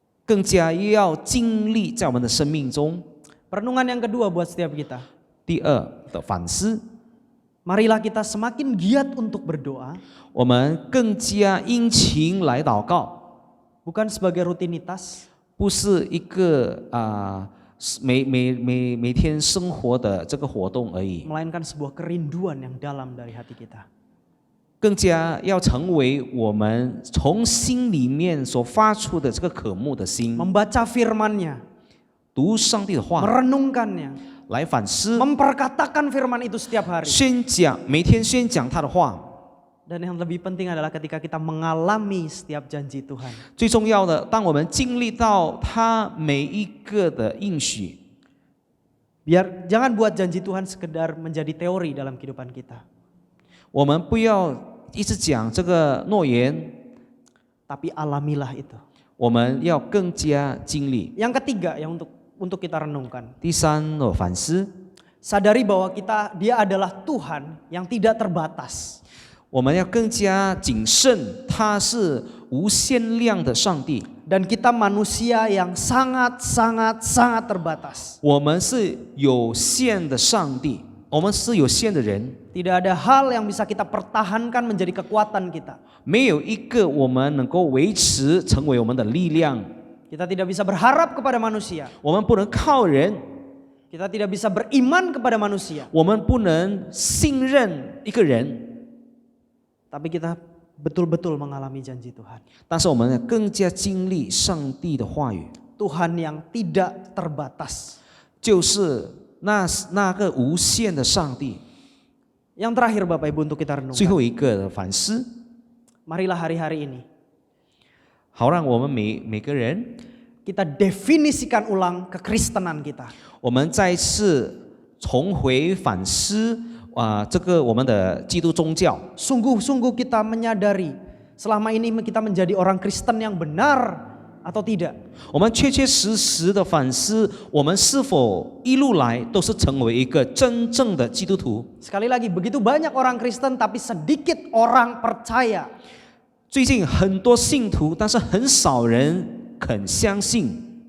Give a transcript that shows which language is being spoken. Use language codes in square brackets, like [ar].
[zh] 更加要经历在我们的生命中。 [id] Perenungan yang kedua buat setiap kita. [zh] 第二的反思， [id] Marilah kita semakin giat untuk berdoa, [zh] 我们更加殷勤来祷告， [id] bukan sebagai rutinitas, [zh] 不是一个每天生活的这个活动而已， [id] melainkan sebuah kerinduan yang dalam dari hati kita. [zh] 更加要成为我们从心里面所发出的这个渴慕的心， [id] Membaca firman-Nya, [zh] 读上帝的话， [id] merenungkannya, [zh] 来反思， [id] memperkatakan firman itu setiap hari. [zh] 每天宣讲他的话。 [id] Dan yang lebih penting adalah ketika kita mengalami setiap janji Tuhan. [zh] 最重要的，当我们经历到他每一个的应许， [id] Jangan buat janji Tuhan sekedar menjadi teori dalam kehidupan kita. [zh] 我们不要一直讲这个诺言， [id] Tapi alamilah itu. [zh] 我们要更加经历。 [id] Yang ketiga yang untuk kita renungkan. [zh] 第三，反思， [id] Sadari bahwa dia adalah Tuhan yang tidak terbatas. [zh] 我们要更加谨慎，他是无限量的上帝， [id] Dan kita manusia yang sangat terbatas. [zh] 我们是有限的上帝，我们是有限的人， [id] Tidak ada hal yang bisa kita pertahankan menjadi kekuatan kita. [zh] 没有一个我们能够维持成为我们的力量。 [id] Kita tidak bisa berharap kepada manusia. [zh] 我们不能靠人， [id] Kita tidak bisa beriman kepada manusia. [zh] 我们不能信任一个人， [id] Tapi kita betul-betul mengalami janji Tuhan. [zh] 但是我们更加经历上帝的话语， [id] Tuhan yang tidak terbatas. [zh] 就是那个无限的上帝。 [id] Yang terakhir Bapak Ibu untuk kita [zh] 最 [id] renungkan. [zh] 后一个的反思， [id] Marilah hari-hari ini [zh] 好让我们每个人， [id] kita definisikan ulang kekristenan kita. [zh] 我们再次重回反思这个我们的基督宗教。 [id] Sungguh-sungguh kita menyadari selama ini kita menjadi orang Kristen yang benar atau tidak. [zh] 我们确确实实的反思，我们是否一路来都是成为一个真正的基督徒。 [id] Sekali lagi, begitu banyak orang Kristen tapi sedikit orang percaya. [zh] 最近很多信徒，但是很少人肯相信。